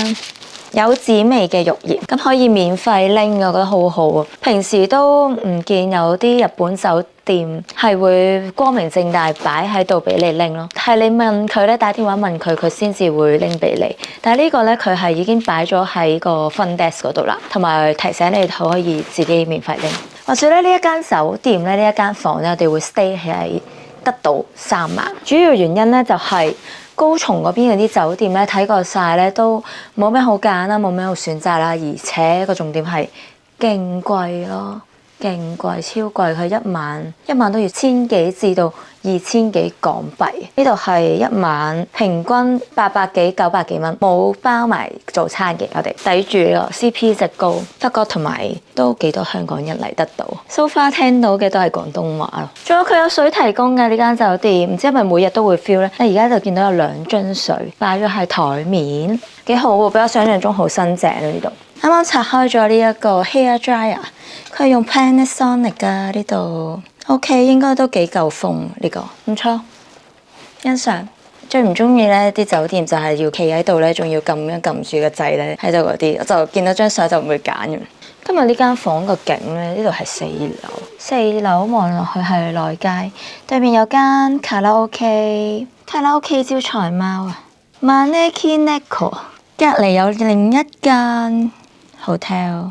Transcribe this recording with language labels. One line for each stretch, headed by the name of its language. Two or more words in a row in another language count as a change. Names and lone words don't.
Cantonese: 有紫味嘅浴鹽，咁可以免費拎，我覺得好好啊！平時都唔見有啲日本酒店係會光明正大擺喺度俾你拎咯，係你問佢咧，打電話問佢，佢先至會拎俾你。但係呢個咧，佢係已經擺咗喺個 front desk 嗰度啦，同埋提醒你可以自己免費拎。話說咧，呢一間酒店咧，呢一間房咧，我哋會 stay 喺德島3晚，主要原因咧就係高松嗰邊嗰啲酒店咧睇過晒咧，都冇咩好揀啦，冇咩好選擇啦，而且個重點係勁貴咯。勁貴，超貴，佢一晚都要1000幾至到2000幾港幣。呢度係一晚平均800幾900幾蚊，冇包埋早餐嘅，我哋抵住咯 CP 值高，不過同埋都幾多香港人嚟得到。
English: So far
Cantonese: 聽到嘅都係廣東話咯。仲有佢有水提供嘅呢間酒店，唔知係咪每日都會 fill 咧？而家就見到有2樽水擺咗喺台面，幾好喎，比我想象中好新淨啊呢度。啱啱拆開咗呢一個 hair dryer，佢係用 Panasonic 㗎呢度 ，OK 應該都幾夠風呢個，唔錯，欣賞。最唔中意咧啲酒店就係要企喺度咧，仲要撳住個掣咧喺度嗰啲，我就見到張相就唔會揀嘅。今日呢間房個景咧，呢度係4樓望落去係內街，對面有間卡拉 OK 招財貓啊 ，Maneki Neko， 隔離有另一間 hotel。